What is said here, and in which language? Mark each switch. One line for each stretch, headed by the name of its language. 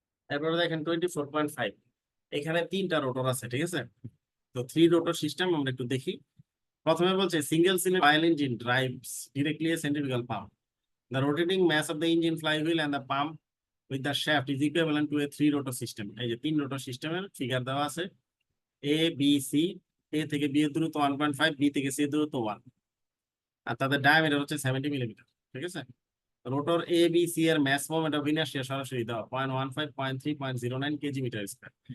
Bangla: এরপরে দেখেন 24.5, এখানে তিনটা রোটর আছে, ঠিক আছে? তো থ্রি রোটর সিস্টেম আমরা একটু দেখি। প্রথমে বলছে
English: Single cylinder oil engine drives directly a centrifugal pump. The rotating mass of the engine flywheel and the pump with the shaft is equivalent to a three rotor system.
Bangla: এই যে তিন rotor সিস্টেমের figure দেওয়া আছে। A B C, এ থেকে B এর দূরত্ব 1.5, B থেকে সি এর দূরত্ব 1, আর তাদের ডায়ামিটার হচ্ছে 70 মিলিমিটার, ঠিক আছে? রোটর এ বি সি এর ম্যাস মোমেন্ট অফ ইনার্শিয়া সরাসরি দেওয়া 0.15, 0.3, 0.09 কেজি মিটার স্কয়ার।